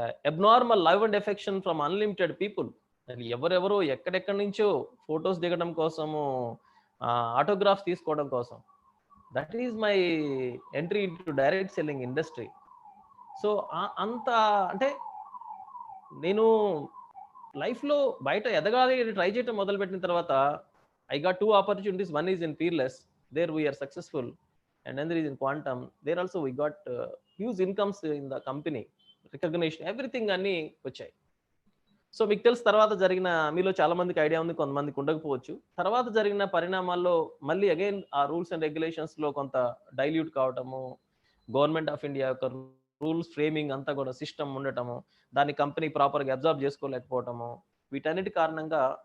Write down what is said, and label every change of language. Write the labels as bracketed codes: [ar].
[en] Abnormal love and affection from unlimited people. [te] ఎవరెవరో ఎక్కడెక్కడి నుంచో ఫొటోస్ దిగడం కోసము, ఆటోగ్రాఫ్స్ తీసుకోవడం కోసం. [en] That is my entry into direct selling industry. [te] So అంత అంటే నేను లైఫ్లో బయట ఎదగాలి ట్రై చేయడం మొదలుపెట్టిన తర్వాత [en] I got 2 opportunities. One is in Peerless. There we are successful. And another is in Quantum. There also we got huge incomes in the company. [te] Recognition, everything అన్ని వచ్చాయి. సో మీకు తెలుసు తర్వాత జరిగిన, మీలో చాలా మందికి ఐడియా ఉంది, కొంతమందికి ఉండకపోవచ్చు. తర్వాత జరిగిన పరిణామాల్లో మళ్ళీ అగైన్ ఆ రూల్స్ అండ్ రెగ్యులేషన్స్లో కొంత డైల్యూట్ కావటము, గవర్నమెంట్ ఆఫ్ ఇండియా యొక్క రూల్స్ ఫ్రేమింగ్ అంతా కూడా సిస్టమ్ ఉండటము, దాన్ని కంపెనీ ప్రాపర్గా అబ్జర్వ్ చేసుకోలేకపోవటము, వీటన్నిటి కారణంగా.